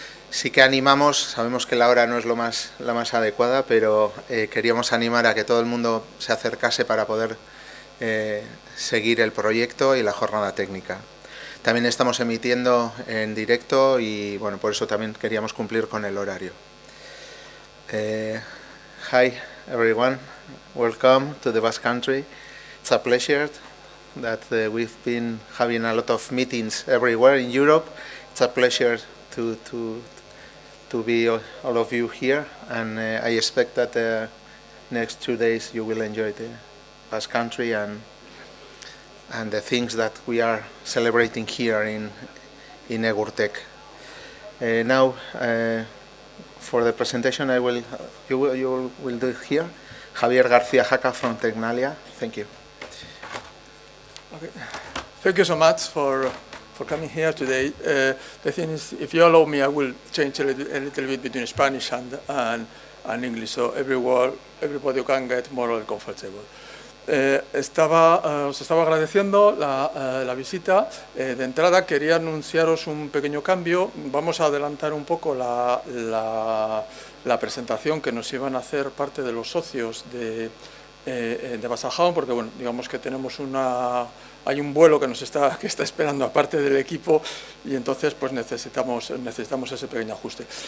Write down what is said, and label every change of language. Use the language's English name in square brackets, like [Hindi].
[Spanish] Sí que animamos, sabemos que la hora no es la más adecuada, pero queríamos animar a que todo el mundo se acercase para poder seguir el proyecto y la jornada técnica. También estamos emitiendo en directo y bueno, por eso también queríamos cumplir con el horario. [English] Hi everyone, welcome to the Basque Country. It's a pleasure that we've been having a lot of meetings everywhere in Europe. It's a pleasure to be all of you here, and I expect that the next 2 days you will enjoy the Basque Country and the things that we are celebrating here in Egurtek. Now, for the presentation, you will do it here. Javier García Jaca from Tecnalia. Thank you. Okay. Thank you so much for coming here today. The thing is, if you allow me, I will change a little bit between Spanish and English, so everybody can get more comfortable. [Spanish] Os estaba agradeciendo la visita. De entrada quería anunciaros un pequeño cambio. Vamos a adelantar un poco la presentación que nos iban a hacer parte de los socios de Basajaun, porque bueno, digamos que tenemos hay un vuelo que está esperando aparte del equipo y entonces pues necesitamos ese pequeño ajuste.